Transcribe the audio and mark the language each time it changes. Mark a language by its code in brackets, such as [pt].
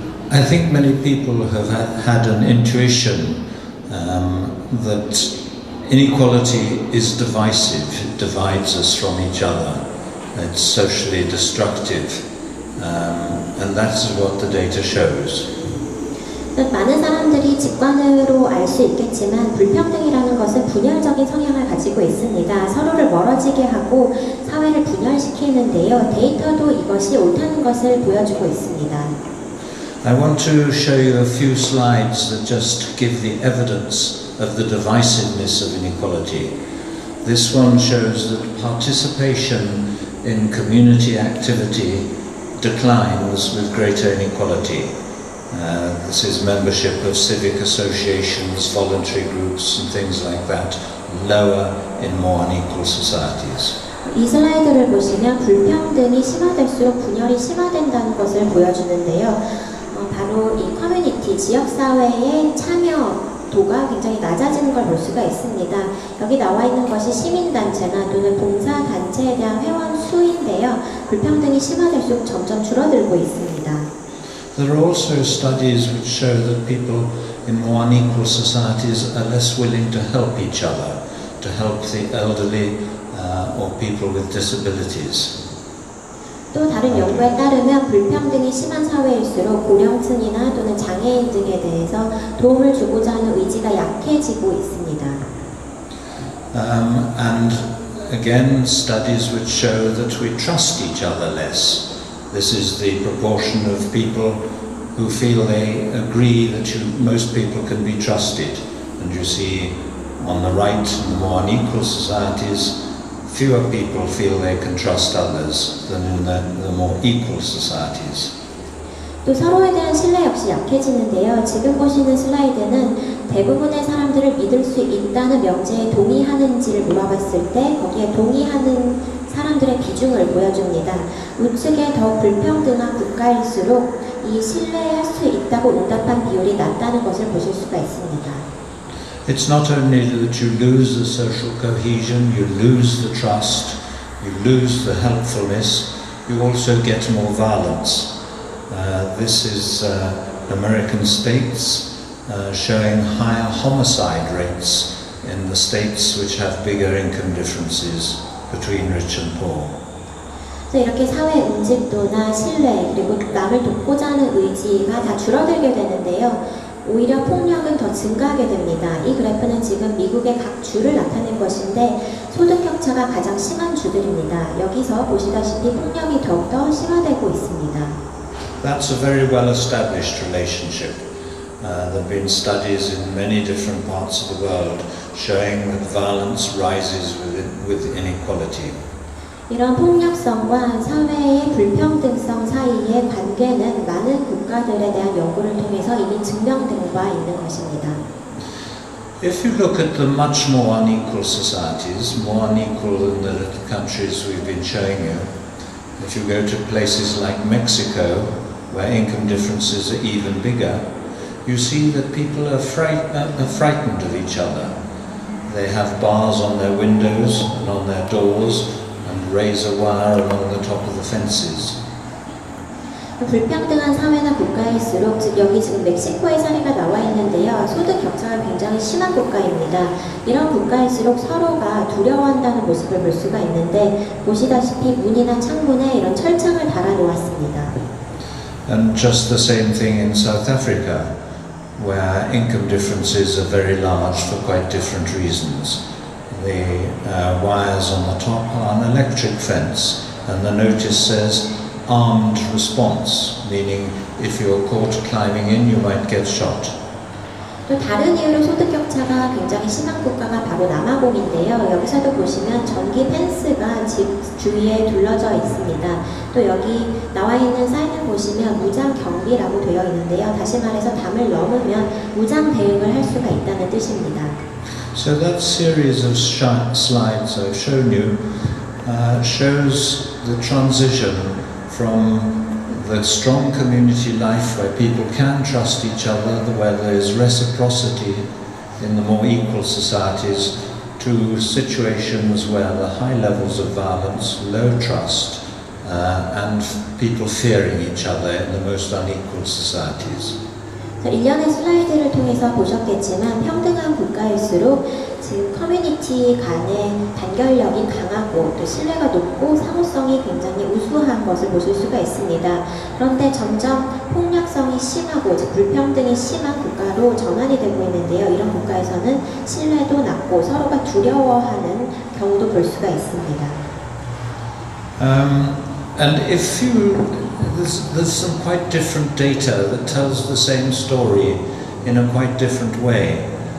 [en] I think many people have had an intuition that inequality is divisive. It divides us from each other. It's socially destructive, and that's what the data shows. [ko] 많은 사람들이 직관으로 알 수 있겠지만 불평등이라는 것은 분열적인 성향을 가지고 있습니다. 서로를 멀어지게 하고 사회를 분열시키는데요. 데이터도 이것이 옳다는 것을 보여주고 있습니다. [en] I want to show you a few slides that just give the evidence of the divisiveness of inequality. This one shows that participation in community activity declines with greater inequality. This is membership of civic associations, voluntary groups and things like that, lower in more unequal societies. [ko] 이 슬라이드를 보시면 불평등이 심화될수록 분열이 심화된다는 것을 보여주는데요. 바로 이 커뮤니티, 지역사회의 참여도가 굉장히 낮아지는 걸 볼 수가 있습니다. 여기 나와 있는 것이 시민단체나 또는 봉사단체에 대한 회원 수인데요. 불평등이 심화될수록 점점 줄어들고 있습니다. [en] There are also studies which show that people in more unequal societies are less willing to help each other, to help the elderly or people with disabilities. [ko] 또 다른 연구에 따르면 불평등이 심한 사회일수록 고령층이나 또는 장애인 등에 대해서 도움을 주고자 하는 의지가 약해지고 있습니다. [en] And again, studies which show that we trust each other less. This is the proportion of people who feel they agree that most people can be trusted. And you see on the right, in the more unequal societies, fewer people feel they can trust others than in the more equal societies. [ko] 또 서로에 대한 신뢰 역시 약해지는데요. 지금 보시는 슬라이드는 대부분의 사람들을 믿을 수 있다는 명제에 동의하는지를 물어봤을 때 거기에 동의하는 사람들의 비중을 보여줍니다. 우측에 더 불평등한 국가일수록 이 신뢰할 수 있다고 응답한 비율이 낮다는 것을 보실 수가 있습니다. [en] It's not only that you lose the social cohesion, you lose the trust, you lose the helpfulness, you also get more violence. This is American states showing higher homicide rates in the states which have bigger income differences between rich and poor. [ko] 이렇게 사회 응집도나 신뢰 그리고 남을 돕고자 하는 의지가 다 줄어들게 되는데요. 오히려 폭력은 더 증가하게 됩니다. 이 그래프는 지금 미국의 각 주를 나타낸 것인데 소득 격차가 가장 심한 주들입니다. 여기서 보시다시피 폭력이 더욱더 심화되고 있습니다. [en] That's a very well-established relationship. There have been studies in many different parts of the world showing that violence rises with inequality. [ko] 이런 폭력성과 사회의 불평등성 사이의 관계는 많은 국가들에 대한 연구를 통해서 이미 증명된 바 있는 것입니다. [en] If you look at the much more unequal societies, more unequal than the countries we've been showing you, if you go to places like Mexico, where income differences are even bigger, you see that people are frightened of each other. They have bars on their windows and on their doors, and razor wire along the top of the fences. [ko] 불평등한 사회나 국가일수록 즉 여기 지금 멕시코의 사례가 나와 있는데요. 소득 격차가 굉장히 심한 국가입니다. 이런 국가일수록 서로가 두려워한다는 모습을 볼 수가 있는데 보시다시피 문이나 창문에 이런 철창을 달아 놓았습니다. [en] And just the same thing in South Africa, where income differences are very large for quite different reasons. The wires on the top are an electric fence, and the notice says armed response, meaning if you're caught climbing in, you might get shot. [ko] 또 다른 이유로 소득 격차가 굉장히 심한 국가가 바로 남아공인데요. 여기서도 보시면 전기 펜스가 집 주위에 둘러져 있습니다. 또 여기 나와 있는 사인을 보시면 무장 경비라고 되어 있는데요. 다시 말해서 담을 넘으면 무장 대응을 할 수가 있다는 뜻입니다. [en] So that series of slides I've shown you shows the transition from the strong community life where people can trust each other, where there is reciprocity in the more equal societies, to situations where the high levels of violence, low trust, and people fearing each other in the most unequal societies. [ko] 일련의 슬라이드를 통해서 보셨겠지만 평등한 국가일수록 지금 커뮤니티 간의 단결력이 강하고 또 신뢰가 높고 사무성이 굉장히 우수한 것을 보실 수가 있습니다. 그런데 점점 폭력성이 심하고 불평등이 심한 국가로 전환이 되고 있는데요. 이런 국가에서는 신뢰도 낮고 서로가 두려워하는 경우도 볼 수가 있습니다. [en] And if there's some quite different data that tells the same story in a quite different way.